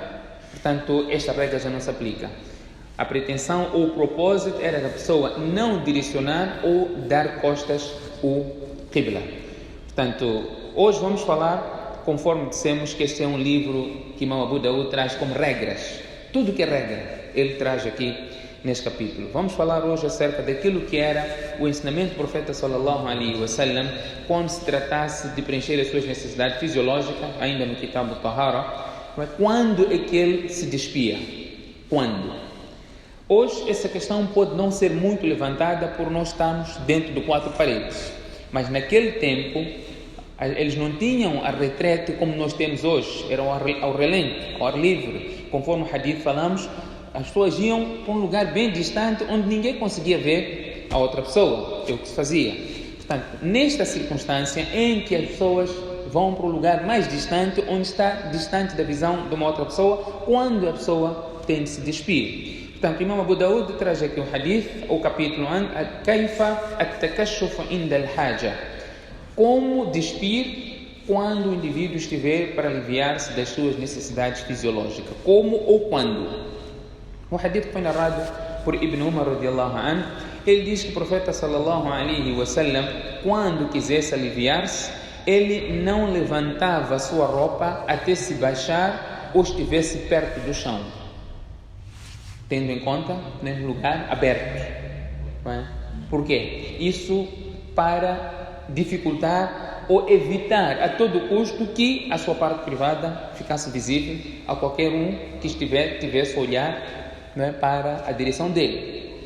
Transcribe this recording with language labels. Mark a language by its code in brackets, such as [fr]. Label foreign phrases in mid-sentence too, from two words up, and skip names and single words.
[pt] Portanto, esta regra já não se aplica. A pretensão ou o propósito era da pessoa não direcionar ou dar costas ao Qibla. Portanto, hoje vamos falar, conforme dissemos, que este é um livro que Imam Abu Daud traz como regras. Tudo que é regra, ele traz aqui neste capítulo. Vamos falar hoje acerca daquilo que era o ensinamento do profeta [ar] صلى الله عليه وسلم [pt] quando se tratasse de preencher as suas necessidades fisiológicas, ainda no Kitab al-Tahara. Quando é que ele se despia? Quando? Hoje essa questão pode não ser muito levantada por nós estarmos dentro de quatro paredes, mas naquele tempo eles não tinham a retrete como nós temos hoje, eram ao relento, ao ar livre. Conforme o hadith falamos, as pessoas iam para um lugar bem distante onde ninguém conseguia ver a outra pessoa, é o que se fazia. Portanto, nesta circunstância em que as pessoas vão para o lugar mais distante, onde está distante da visão de uma outra pessoa, quando a pessoa tem de se despir. Portanto, Imam Abu Daud traz aqui o hadith, o capítulo [ar] كيف التكشف عند الحاجة. [pt] Como despir quando o indivíduo estiver para aliviar-se das suas necessidades fisiológicas. Como ou quando? O hadith foi narrado por Ibn Umar [ar] رضي الله عنه. [pt] Ele diz que o profeta [ar] صلى الله عليه وسلم, [pt] quando quisesse aliviar-se, ele não levantava a sua roupa até se baixar ou estivesse perto do chão, tendo em conta num lugar aberto. Não é? Por quê? Isso para dificultar ou evitar a todo custo que a sua parte privada ficasse visível a qualquer um que tivesse a olhar, não é, para a direção dele.